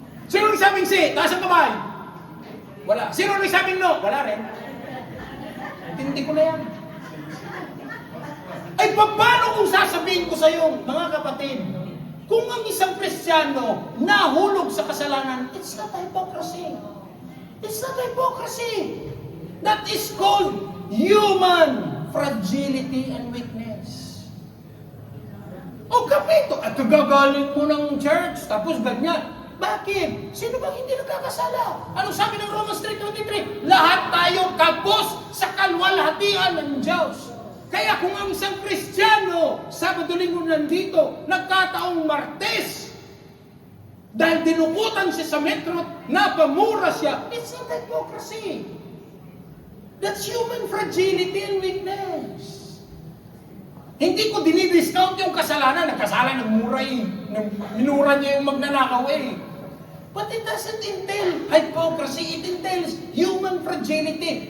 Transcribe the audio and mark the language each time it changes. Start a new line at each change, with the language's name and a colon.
Filipino: Sino nagsabing si? Taas ang kamay. Wala. Sino nagsabing no? Wala rin. Hindi ko na yan. Ay, paano kung sasabihin ko sa iyo, mga kapatid, kung ang isang Kristiyano nahulog sa kasalanan,
English: it's not hypocrisy. It's not hypocrisy. That is called human fragility and weakness.
Filipino: O kapito, at kagagaling mo ng church, tapos ganyan. Bakit? Sino bang hindi nagkakasala? Anong sabi ng Romans 3:23? Lahat tayo kapos sa kalwalhatian ng Diyos. Kaya kung ang isang Kristiyano, Sabado-Linggo nandito, nagkataong Martes, dahil dinukutan siya sa metro, napamura siya, it's not hypocrisy.
English: That's human fragility and weakness.
Filipino: Hindi ko dinidiscount yung kasalanan. Nagkasala, nagmura minura niya yung magnanakaw eh.
English: But it doesn't entail hypocrisy. It entails human fragility.